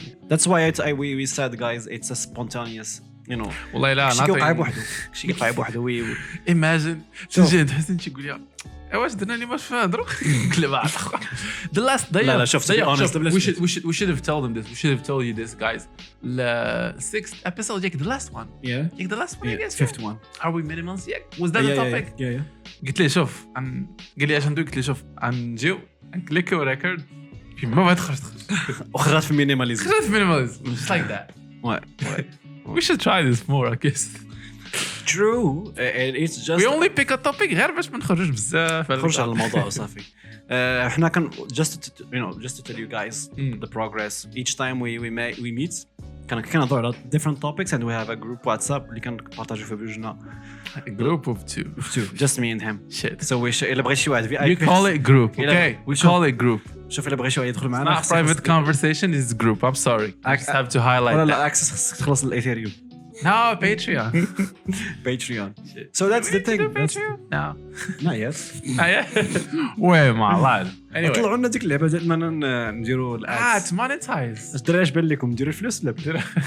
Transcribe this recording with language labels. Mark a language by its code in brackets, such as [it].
[en] that's why we said, guys, it's a spontaneous. [ar] والله لا شي يقع بوحده [en] imagine [ar] تجي تحسن تقول يا واش درنا لي واش فهضروا قلب على [en] the last day. [ar] لا شوف [en] we should have told them this. We should have told you this, guys. The 6th episode, the last one. The last one, I guess. 5th one. Are we minimums? Was that the topic? Yeah. [ar] قلت لي شوف قال لي اش ندوي. قلت لي شوف نجيو نكليكو ريكورد في ما تخرج وخرجت في مينيماليزم. [en] just like that. We should try this more, I guess. True. It's just we only pick a topic [ar] غير باش ما نخرجوش بزاف نخرج على الموضوع وصافي. احنا كان [en] just to tell you guys the progress each time we meet [ar] كنهضروا على [en] different topics and we have a group WhatsApp [ar] اللي كنبارطاجيو فيه بجوجنا. [en] A group of two. Just me and him. Shit. [ar] So إلا بغيت شي واحد [en] we call it group. Okay. We call it group. [ar] شوف إلا بغيت شي واحد يدخل معنا. [en] Not private conversation, it's group. I'm sorry. I just have to highlight that. [ar] لا access خصك تخلص الإيثيريوم. [en] No, Patreon. Shit. So that's the thing. No. Not yet. [ar] وين ما الله. [en] Anyway. [ar] طلعوا لنا ديك اللعبة ديالنا نديروا الادز. [en] monetize. [ar] اش درا اش بان لكم نديروا الفلوس ولا